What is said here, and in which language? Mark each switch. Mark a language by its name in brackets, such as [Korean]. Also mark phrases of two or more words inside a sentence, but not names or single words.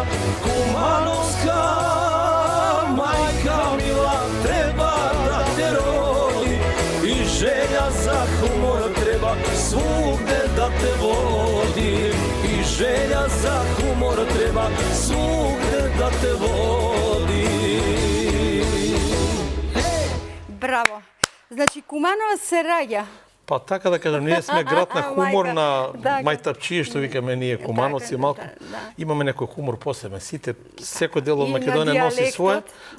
[Serbian] Kumanovska majka mila treba da te rodi, i želja za humor treba svugde da te vodi. I želja za humor treba svugde da te vodi. [Macedonian] Браво. Значи Кумановаc се раѓа. Па така да кажам, ние сме град на хумор, Мајка, на така. мајтапчије, што викаме ние кумановци, малку имаме некој хумор посебен. Сите, секој дел од И на Македонија носи своје, дијалектот,